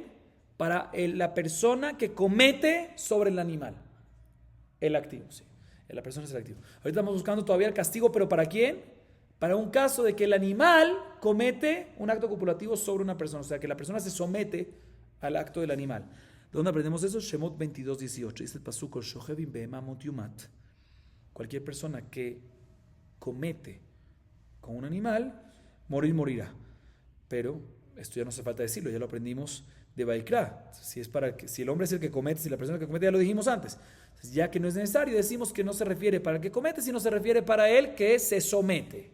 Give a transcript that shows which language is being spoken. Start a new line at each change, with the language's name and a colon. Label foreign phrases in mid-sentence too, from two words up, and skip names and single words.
Spanish: Para la persona que comete sobre el animal. El activo, sí. La persona es el activo. Ahorita estamos buscando todavía el castigo, pero ¿para quién? Para un caso de que el animal comete un acto copulativo sobre una persona. O sea, que la persona se somete al acto del animal. ¿De dónde aprendemos eso? Shemot 22:18. Dice el pasuk,
Hebrew: שוכבים בהמה מות יומת.
Spanish: Cualquier persona que comete con un animal, morirá. Pero esto ya no hace falta decirlo, ya lo aprendimos de Vaikra. Si el hombre es el que comete, si la persona que comete, ya lo dijimos antes. Entonces, ya que no es necesario, decimos que no se refiere para el que comete, sino se refiere para el que se somete.